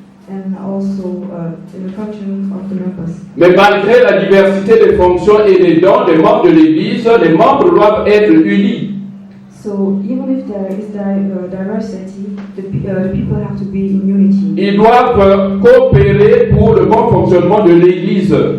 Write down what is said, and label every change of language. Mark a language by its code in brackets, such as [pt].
[en] and also in the function of the members. [fr] Mais malgré la diversité des fonctions et des dons des membres de l'Église, les membres doivent être unis. [en] So even if there is diversity, the people have to be in unity. [fr] Ils doivent coopérer pour le bon fonctionnement de l'Église.